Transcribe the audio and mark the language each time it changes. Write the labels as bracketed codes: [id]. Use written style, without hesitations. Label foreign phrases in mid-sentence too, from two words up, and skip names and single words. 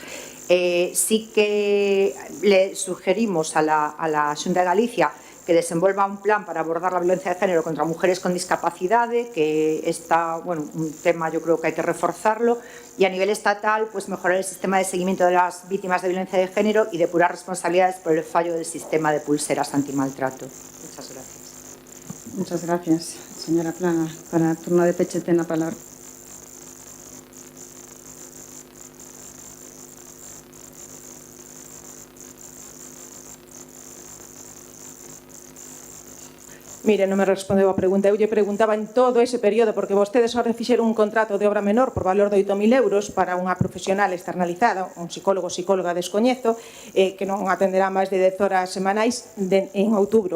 [es] Sí que le sugerimos a la Xunta de Galicia que desenvolva un plan para abordar la violencia de género contra mujeres con discapacidade, que está, bueno, un tema yo creo que hay que reforzarlo, y a nivel estatal, pues mejorar el sistema de seguimiento de las víctimas de violencia de género y depurar responsabilidades por el fallo del sistema de pulseras antimaltrato. Muchas gracias. Muchas gracias, señora Plana. Para el turno de [gl] peche ten a palabra. Mire, non me respondeu a pregunta. Eu lle preguntaba en todo ese período, porque vostedes só fixeron un contrato de obra menor por valor de 8.000 euros para unha profesional externalizada, un psicólogo, psicóloga descoñezo, que non atenderá máis de 10 horas semanais en outubro.